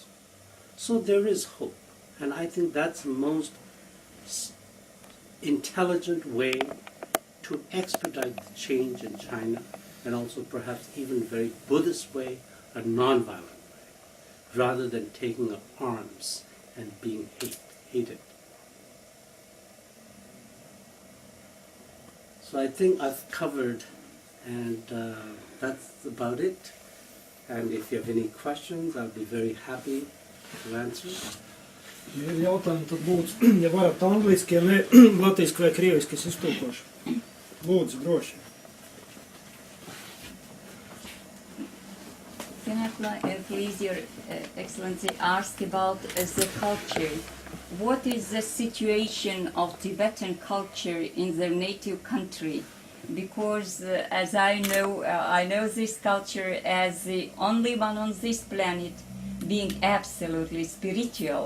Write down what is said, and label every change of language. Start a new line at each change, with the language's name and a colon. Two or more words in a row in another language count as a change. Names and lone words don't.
English: So there is hope, and I think that's the most intelligent way to expedite the change in China, and also perhaps even a very Buddhist way, a non-violent way, rather than taking up arms and being hated. So I think I've covered, and that's about it. And if you have any questions, I'll be very happy to answer.
Latvian: Ja ir jautājumi, tad lūdzu, ja varat angliski, ja ne latviski vai krieviski, es iztulkošu. Lūdzu, droši.
English: Can I please, Your Excellency, ask about the culture? What is the situation of Tibetan culture in their native country? Because as I know this culture as the only one on this planet being absolutely spiritual.